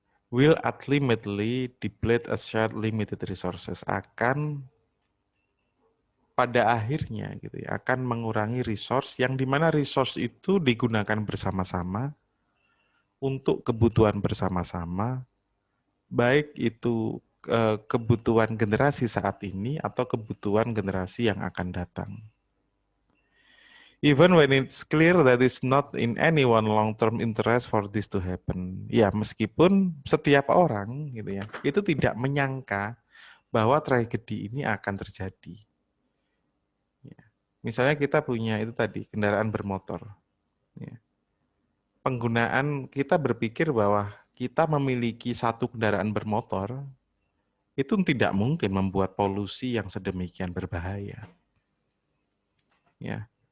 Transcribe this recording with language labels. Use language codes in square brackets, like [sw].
[en] Will ultimately deplete a shared limited resources, [id] akan pada akhirnya gitu ya, akan mengurangi resource yang dimana resource itu digunakan bersama-sama untuk kebutuhan bersama-sama, baik itu kebutuhan generasi saat ini atau kebutuhan generasi yang akan datang. [en] Even when it's clear that it's not in anyone long-term interest for this to happen. [id] Ya, meskipun setiap orang gitu ya, itu tidak menyangka bahwa tragedi ini akan terjadi. Ya. Misalnya kita punya itu tadi, kendaraan bermotor. Ya. Penggunaan, kita berpikir bahwa kita memiliki satu kendaraan bermotor, itu tidak mungkin membuat polusi yang sedemikian berbahaya. Ya.